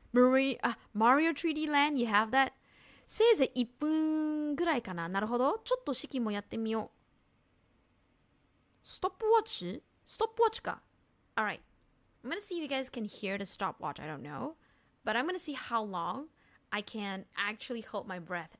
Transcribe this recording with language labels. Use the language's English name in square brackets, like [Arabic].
[English] Mario 3D Land, you have that? [Japanese] せいぜい1分ぐらいかな。なるほど。ちょっと式もやってみよう。ストップウォッチ？ストップウォッチか。Alright. [English] I'm gonna see if you guys can hear the stopwatch. I don't know. But I'm gonna see how long I can actually hold my breath.